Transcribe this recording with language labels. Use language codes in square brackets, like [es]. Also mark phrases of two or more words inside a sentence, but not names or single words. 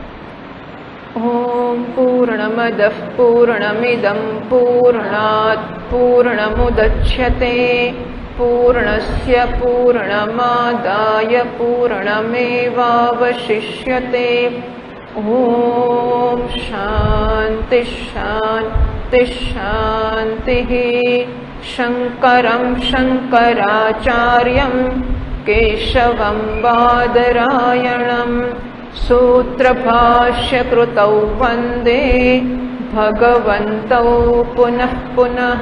[sa] ઓમ પૂર્ણમદ પૂર્ણમિદમ પૂર્ણાત પૂર્ણમુદચ્યતે પૂર્ણસ્ય પૂર્ણમાદાય પૂર્ણમેવાવશિષ્યતે. ઓમ શાંતિ શાંતિ शान्तिः शङ्करं शङ्कराचार्यं केशवं बादरायणं सूत्रभाष्यकृतौ वन्दे भगवन्तौ पुनः पुनः।